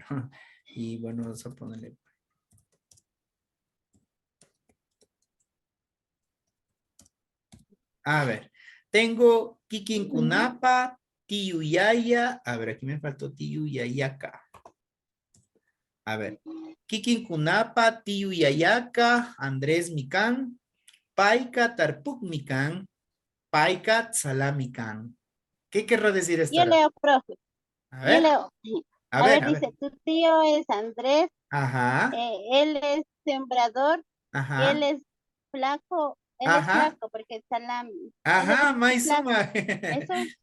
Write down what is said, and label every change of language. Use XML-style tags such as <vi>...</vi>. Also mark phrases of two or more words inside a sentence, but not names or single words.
<es>Y bueno, vamos a ponerle. A ver, tengo</es> <qu>Kikinkunapa, Tiyuyaya.</qu> <es>A ver, aquí me faltó Tiyuyayaka. A ver,</es> <qu>Kikinkunapa, Tiyuyayaka, Andrés Mikan, Paika Tarpuk Mikan, Paika Salamikan.</qu> <es>¿Qué querrá decir esta Yo oración? leo, profe. A Yo ver, leo. a A ver, ver, a ver. dice, tu tío es Andrés, Ajá, él es sembrador, él ajá, es él es ajá, flaco porque es salami. Él ajá, es flaco.</es> <qu>Maizuma.</qu> <es>Eso,</es>